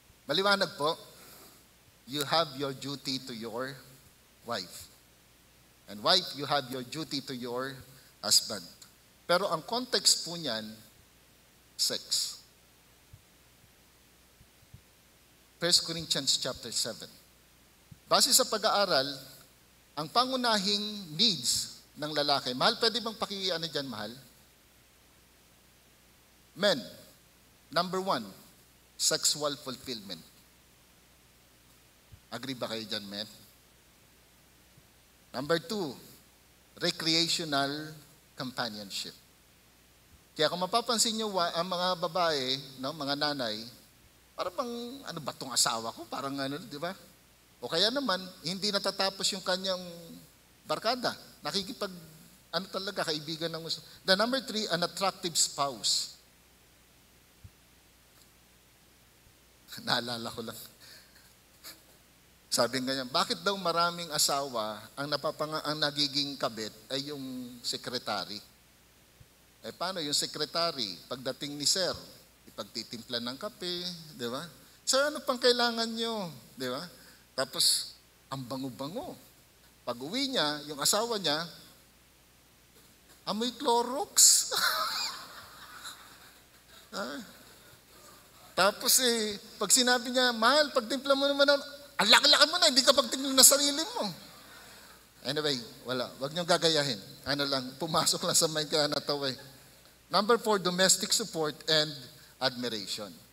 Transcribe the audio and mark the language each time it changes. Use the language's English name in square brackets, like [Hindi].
[Filipino] Maliwanag po, [English] you have your duty to your wife. And wife, you have your duty to your husband. [Filipino] Pero ang context po niyan, sex. 1 Corinthians chapter 7. Base sa pag-aaral, ang pangunahing needs ng lalaki. Mahal, pwede bang pakiano dyan, mahal? [English] Men, number 1, sexual fulfillment. Agree [Filipino] ba kayo dyan, [English] men? Number 2, recreational companionship. [Filipino] Kaya kung mapapansin nyo, ang mga babae, no, mga nanay, parang bang, ano ba tong asawa ko? Parang ano, di ba? O kaya naman, hindi natatapos yung kanyang barkada. Nakikipag, ano talaga, kaibigan ng gusto. [English] The number 3, an attractive spouse. [Filipino] Naalala ko lang. Sabi nga niya, bakit daw maraming asawa ang nagiging kabit ay yung sekretary? Eh paano yung sekretary? Pagdating ni sir, ipagtitimpla ng kape, di ba? Sir, ano pang kailangan nyo? Di ba? Tapos, ang bango-bango. Pag uwi niya, yung asawa niya, amoy Clorox. Tapos pag sinabi niya, mahal, pagtimpla mo naman, ang laki-laki mo na, hindi ka pagtimpla na sarili mo. Anyway, wala. Huwag niyong gagayahin. Ano lang, pumasok lang sa mind kaya nataway. [English] Number 4, domestic support and admiration.